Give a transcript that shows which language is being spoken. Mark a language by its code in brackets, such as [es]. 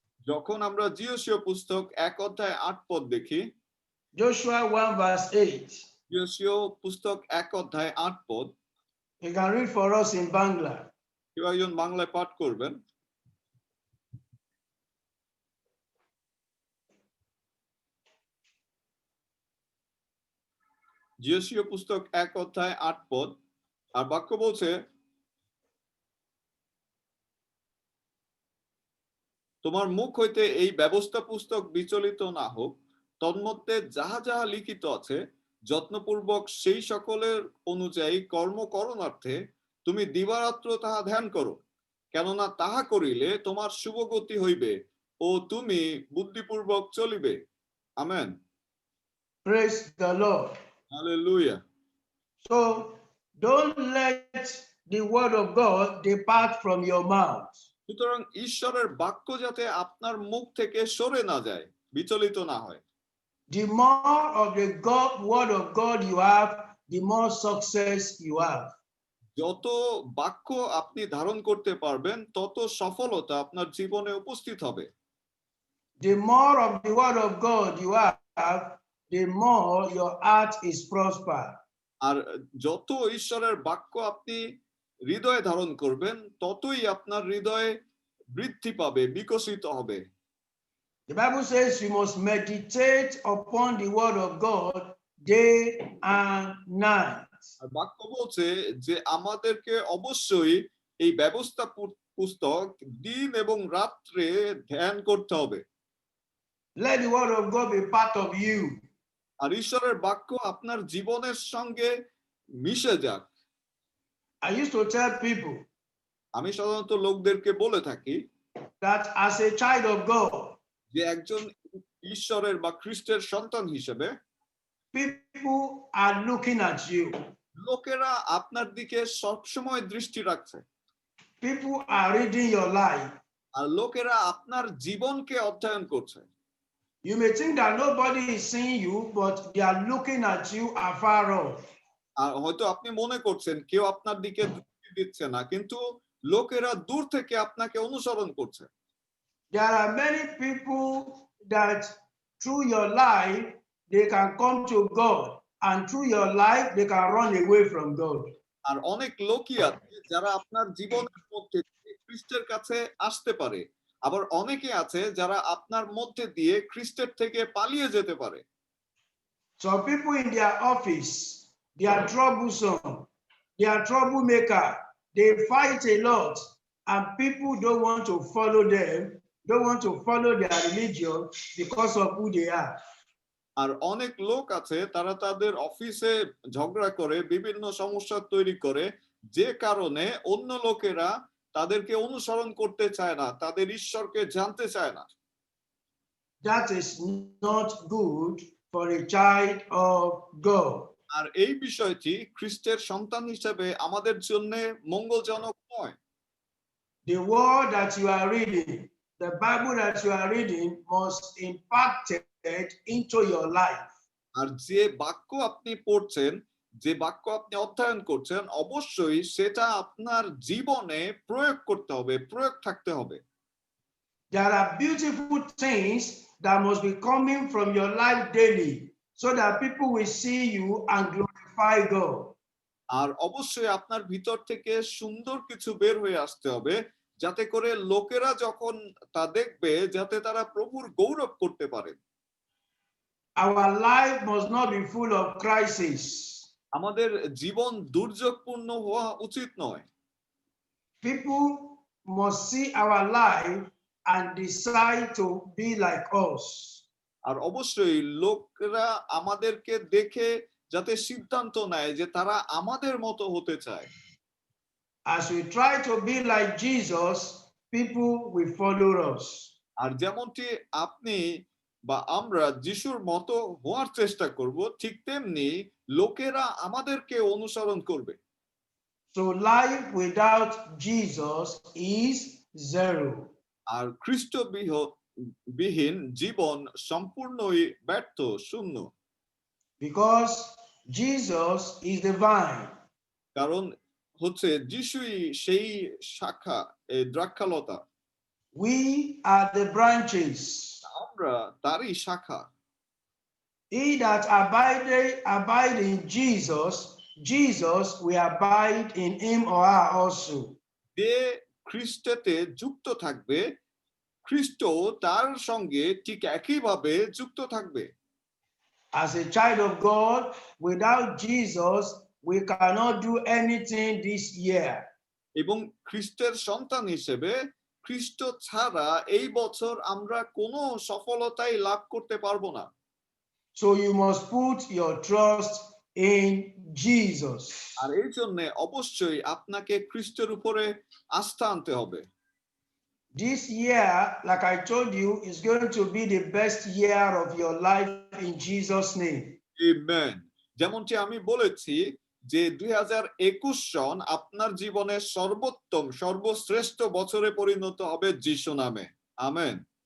[bn] যখন আমরা জিওসীয় পুস্তক 1 অধ্যায় 8 পদ দেখি, [en] Joshua 1 verse 8, [bn] জিওসীয় পুস্তক 1 অধ্যায় 8 পদ, [en] you can read for us in Bangla. [bn] কেউ একজন বাংলায় পাঠ করবেন। জিওসীয় পুস্তক 1 অধ্যায় 8 পদ, আর বাক্য বলছে, তোমার মুখ হইতে এই ব্যবস্থা পুস্তক বিচলিত না হোক, তন্মধ্যে যাহা যাহা লিখিত আছে যত্নপূর্বক সেই সকলের অনুযায়ী কর্ম করণার্থে তুমি দিবারাত্র তাহা ধ্যান করো, কেননা তাহা করিলে তোমার শুভগতি হইবে ও তুমি বুদ্ধিপূর্বক চলিবে। Amen. [en] Praise the Lord. [bn] Hallelujah. [en] So don't let the word of God depart from your mouth. [bn] সুতরাং ঈশ্বরের বাক্য যাতে আপনার মুখ থেকে সরে না যায়, বিচলিত না হয়। [en] the more of the word of God you have, the more success you have. [bn] যত বাক্য আপনি ধারণ করতে পারবেন তত সফলতা আপনার জীবনে উপস্থিত হবে। [en] The more of the word of God you have, the more your heart is prosper. [bn] আর যত ঈশ্বরের বাক্য আপনি হৃদয়ে ধারণ করবেন ততই আপনার হৃদয়ে বৃদ্ধি পাবে, বিকশিত হবে। [en] The Bible says you must meditate upon the word of God day and night. [bn] আর বাক্য বলছে যে আমাদেরকে অবশ্যই এই ব্যবস্থা পুস্তক দিন এবং রাত্রে ধ্যান করতে হবে। [en] Let the word of God be part of you. [bn] আর ঈশ্বরের বাক্য আপনার জীবনের সঙ্গে মিশে যাক। [en] I used to tell people [bn] আমি সাধারণত লোকদেরকে বলে থাকি [en] that as a child of God, [bn] যে একজন ঈশ্বরের বা খ্রিস্টের সন্তান হিসেবে [en] people are looking at you. [bn] লোকেরা আপনার দিকে সবসময় দৃষ্টি রাখছে। [en] People are reading your life. [bn] আর লোকেরা আপনার জীবনকে অধ্যয়ন করছে। [en] You may think that nobody is seeing you, but they are looking at you afar off. [bn] আর হয়তো আপনি মনে করছেন কেউ আপনার দিকে দৃষ্টি দিচ্ছে না, কিন্তু লোকেরা দূর থেকে আপনাকে অনুসরণ করছে। [en] There are many people that through your life they can come to God, and through your life they can run away from God. [bn] আর অনেক লোকই আছে যারা আপনার জীবনের মধ্যে দিয়ে খ্রিস্টের কাছে আসতে পারে, আবার অনেকে আছে যারা আপনার মধ্যে দিয়ে খ্রিস্টের থেকে পালিয়ে যেতে পারে। [en] Some people in their office, they are troublesome, they are troublemaker, they fight a lot, and people don't want to follow them, don't want to follow their religion because of who they are. [bn] আর অনেক লোক আছে তারা তাদের অফিসে ঝগড়া করে, বিভিন্ন সমস্যা তৈরি করে, যে কারণে অন্য লোকেরা তাদেরকে অনুসরণ করতে চায় না, তাদের ঈশ্বরকে জানতে চায় না। [en] That is not good for a child of God. [bn] আর এই বিষয়টি খ্রিস্টের সন্তান হিসেবে আমাদের জন্য মঙ্গলজনক নয়। [en] The word that you are reading, the Bible that you are reading must impact it into your life. [bn] আর যে বাক্য আপনি পড়ছেন, যে বাক্য আপনি অধ্যয়ন করছেন, অবশ্যই সেটা আপনার জীবনে প্রয়োগ করতে হবে, প্রয়োগ থাকতে হবে। [en] There are beautiful things that must be coming from your life daily so that people will see you and glorify God. [bn] আর অবশ্যই আপনার ভিতর থেকে সুন্দর কিছু বের হয়ে আসতে হবে, যাতে করে লোকেরা যখন তা দেখবে যাতে তারা প্রভুর গৌরব করতে পারে। [en] Our life must not be full of crisis. [bn] আমাদের জীবন দুর্যোগপূর্ণ হওয়া উচিত নয়। [en] People must see our life and decide to be like us. [bn] আর অবশ্যই লোকেরা আমাদেরকে দেখে যাতে সিদ্ধান্ত নেয় যে তারা আমাদের মতো হতে চায়। [en] As we try to be like Jesus, people will follow us. [bn] আর যেমনটি আপনি বা আমরা যিশুর মতো হওয়ার চেষ্টা করব, ঠিক তেমনি লোকেরা আমাদেরকে অনুসরণ করবে। [en] So life without Jesus is zero. [bn] আর খ্রিস্ট বিহীন জীবন সম্পূর্ণই ব্যর্থ, শূন্য। [en] Because Jesus is the vine. [bn] কারণ হচ্ছে যিশুই সেই শাখা, এই দ্রাক্ষালতা। [en] We are the branches. [bn] আমরা তারই শাখা। [en] He that abide in Jesus, Jesus will abide in him or her also. [bn] যে খ্রিস্টেতে যুক্ত থাকবে, খ্রিস্ট তার সঙ্গে ঠিক একইভাবে যুক্ত থাকবে। [en] As a child of God, without Jesus, we cannot do anything this year. [bn] এবং খ্রিস্টের সন্তান হিসেবে খ্রিস্ট ছাড়া এই বছর আমরা কোনো সফলতাই লাভ করতে পারবো না। [en] So you must put your trust in Jesus. [bn] আর এই জন্য অবশ্যই আপনাকে খ্রিস্টের উপরে আস্থা আনতে হবে। [en] This year, like I told you, is going to be the best year of your life in Jesus' name. [bn] Amen. যেমনটি আমি বলেছি যে 2021 সন আপনার জীবনের সর্বোত্তম, সর্বশ্রেষ্ঠ বছরে পরিণত হবে যিশু নামে। আমেন।